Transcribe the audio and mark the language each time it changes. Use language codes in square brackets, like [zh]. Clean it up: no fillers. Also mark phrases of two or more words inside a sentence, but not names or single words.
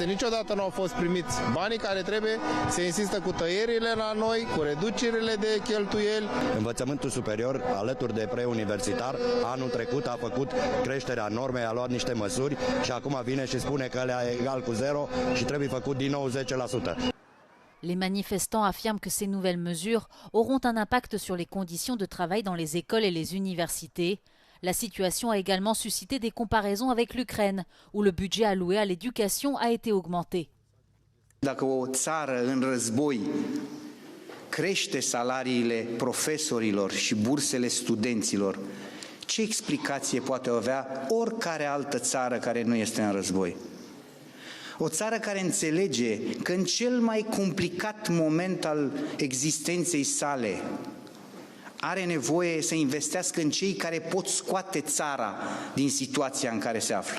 [ro] Niciodată nu au fost primiți banii care trebuie, se insistă cu tăierile la noi, cu reducerile de cheltuieli. Învățământul superior, alături de preuniversitar, anul trecut a făcut creșterea normelor vreme a luat niște măsuri și acum vine și spune că ăla e egal cu zero și trebuie făcut din nou 10%. [fr] Les manifestants affirment que ces nouvelles mesures auront un impact sur les conditions de travail dans les écoles et les universités. La situation a également suscité des comparaisons avec l'Ukraine, où le budget alloué à l'éducation a été augmenté. [ro] Dacă o țară în război crește salariile profesorilor și bursele studenților, ce explicație poate avea oricare altă țară care nu este în război? O țară care înțelege că în cel mai complicat moment al existenței sale are nevoie să investească în cei care pot scoate țara din situația în care se află.